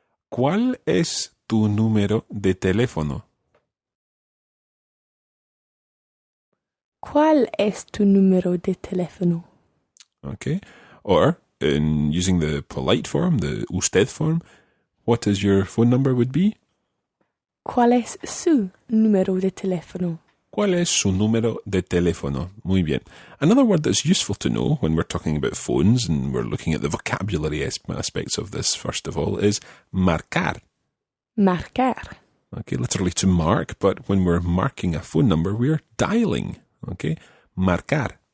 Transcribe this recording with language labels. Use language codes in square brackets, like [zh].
[es] ¿Cuál es tu número de teléfono? ¿Cuál es tu número de teléfono? [en] Okay, or in using the polite form, the usted form, what is your phone number would be? [es] ¿Cuál es su número de teléfono? ¿Cuál es su número de teléfono? Muy bien. [en] Another word that's useful to know when we're talking about phones and we're looking at the vocabulary aspects of this, first of all, is marcar. [es] Marcar. [en] Okay, literally to mark, but when we're marking a phone number, we're dialing. [es] Okay, marcar.